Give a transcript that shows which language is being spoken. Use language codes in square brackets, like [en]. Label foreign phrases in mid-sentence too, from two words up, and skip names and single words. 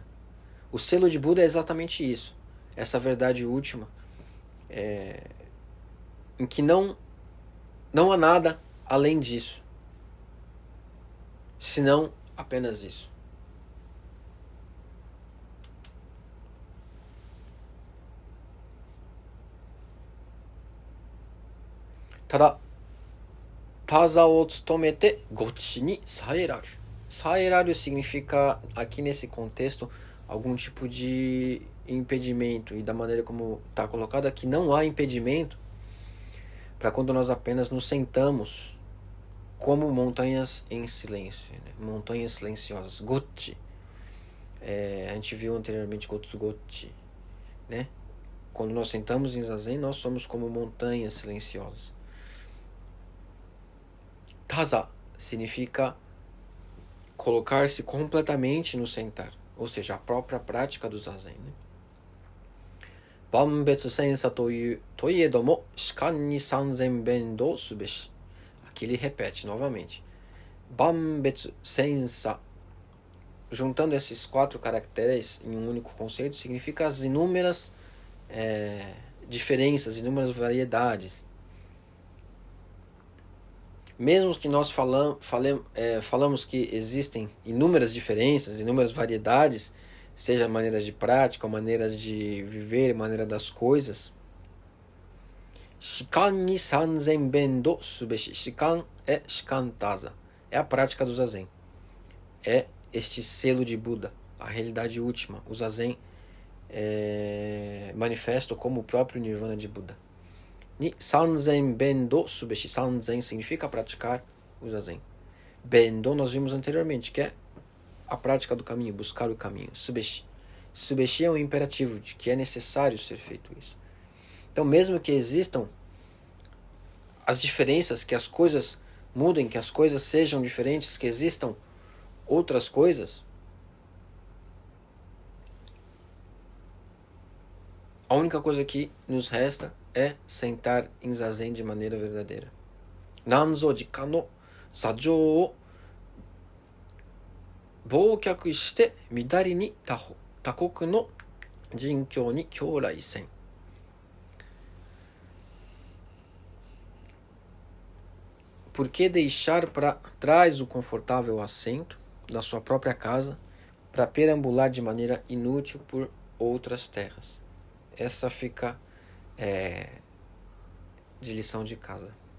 [pt] O selo de Buda é exatamente isso, essa verdade última, em que não há nada além disso, senão apenas isso. [ja] ただ, 打坐を務めて兀地に礙えらる. [pt] Saeraru significa, aqui nesse contexto, algum tipo de impedimento. E da maneira como está colocado aqui, não há impedimento para quando nós apenas nos sentamos como montanhas em silêncio, né? Montanhas silenciosas. Gochi. A gente viu anteriormente Gotsugochi, né? Quando nós sentamos em Zazen, nós somos como montanhas silenciosas. Taza significa colocar-se completamente no sentar, ou seja, a própria prática do Zazen, né? [ja] 万別千差といえども祇管に参禅弁道すべし. [pt] Aqui ele repete novamente. [ja] 万別千差, [pt] juntando esses 4 caracteres em um único conceito, significa as inúmeras diferenças, inúmeras variedades. Mesmo que nós falamos que existem inúmeras diferenças, inúmeras variedades, seja maneiras de prática, maneiras de viver, maneira das coisas. [ja] 祇管に参禅弁道すべし. [pt] Shikan é shikantaza. É a prática do Zazen. É este selo de Buda, a realidade última. O Zazen manifesta como o próprio Nirvana de Buda. [ja] に参禅弁道すべし. [pt] Sanzen significa praticar o Zazen. Bendo nós vimos anteriormente, que é a prática do caminho, buscar o caminho. Subeshi. Subeshi é um imperativo de que é necessário ser feito isso. Então, mesmo que existam as diferenças, que as coisas mudem, que as coisas sejam diferentes, que existam outras coisas, A única coisa que nos resta é sentar em zazen de maneira verdadeira. [ja] 何ぞ自家の坐牀を抛却して謾りに他国の塵境に去来せん. [pt] Por que deixar para trás o confortável assento da sua própria casa para perambular de maneira inútil por outras terras? Essa fica de lição de casa.